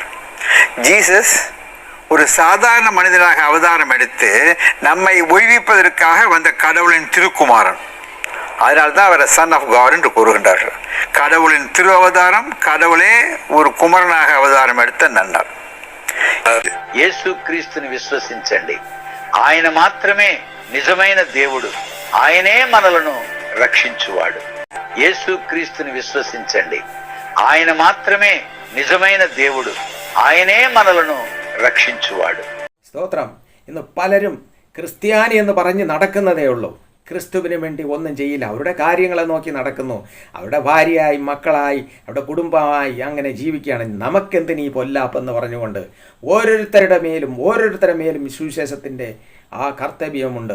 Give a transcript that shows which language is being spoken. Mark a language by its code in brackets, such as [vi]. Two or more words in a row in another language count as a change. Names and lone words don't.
[ta] ஜீசஸ் ஒரு சாதாரண மனிதனாக அவதாரம் எடுத்து நம்மை ஒய்விப்பதற்காக வந்த கடவுளின் திருக்குமாரன். அதனால்தான் அவரை [en] Son of God [ta] என்று கூறுகின்றார்கள். கடவுளின் திரு அவதாரம், கடவுளே ஒரு குமரனாக அவதாரம் எடுத்த நன்னாள். [te] యేసు క్రీస్తుని విశ్వసించండి. ఆయన మాత్రమే నిజమైన దేవుడు. ఆయనే మనలను రక్షించువాడు. యేసు క్రీస్తుని విశ్వసించండి. ఆయన మాత్రమే నిజమైన దేవుడు. ఆయనే మనలను రక్షించువాడు. [ml] സ്തോത്രം. ഇന്ന് പലരും ക്രിസ്ത്യാനി എന്ന് പറഞ്ഞ് നടക്കുന്നതേ ഉള്ളൂ. ക്രിസ്തുവിന് വേണ്ടി ഒന്നും ചെയ്യില്ല. അവരുടെ കാര്യങ്ങളെ നോക്കി നടക്കുന്നു. അവരുടെ ഭാര്യയായി, മക്കളായി, അവരുടെ കുടുംബമായി അങ്ങനെ ജീവിക്കുകയാണ്. നമുക്കെന്തിനീ പൊല്ലാപ്പെന്ന് പറഞ്ഞുകൊണ്ട് ഓരോരുത്തരുടെ മേലും സുവിശേഷത്തിൻ്റെ ആ കർത്തവ്യമുണ്ട്.